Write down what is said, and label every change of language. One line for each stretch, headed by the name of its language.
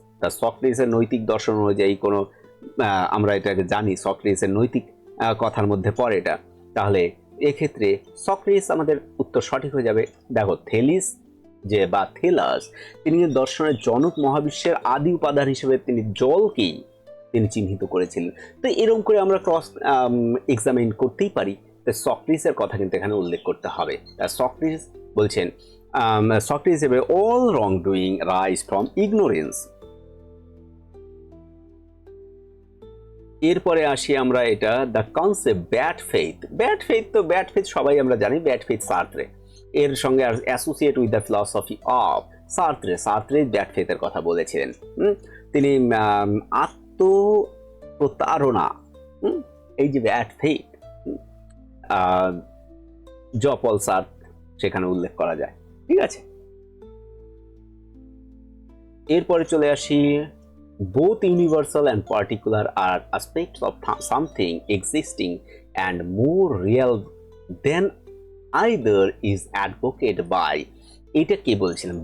Bangla: তা সক্রেটিসের নৈতিক দর্শন অনুযায়ী কোনো আমরা এটাকে জানি সক্রেটিসের নৈতিক কথার মধ্যে পড়ে এটা, তাহলে এক্ষেত্রে সক্রেটিস আমাদের উত্তর সঠিক হয়ে যাবে। দেখো থেলিস যে বা থেলাস, তিনি দর্শনের জনক, মহাবিশ্বের আদি উপাদান হিসেবে তিনি জলকেই তিনি চিহ্নিত করেছিলেন। তো এরকম করে আমরা ক্রস এক্সামিন করতেই পারি, তো সক্রেটিসের কথা কিন্তু এখানে উল্লেখ করতে হবে। সক্রেটিস বলছেন
English: Socrates said all wrongdoing rise from ignorance.
Bangla: এরপরে আসি আমরা এটা the concept bad faith. Bad faith তো ব্যাড ফেথ সবাই আমরা জানি, ব্যাড ফেথ সার্ত্রে, এর সঙ্গে
English: Associate with the philosophy of Sartre.
Bangla: Sartre bad ফেথের কথা বলেছিলেন। তিনি আত্মপ্রতারণা, এই যে ব্যাড ফেথ, জপল সার্ত সেখানে উল্লেখ করা যায়। ঠিক আছে, এরপরে চলে আসি
English: both universal and particular are aspects of something existing and more real than either is advocated by.
Bangla: এটা কে বলছিলেন?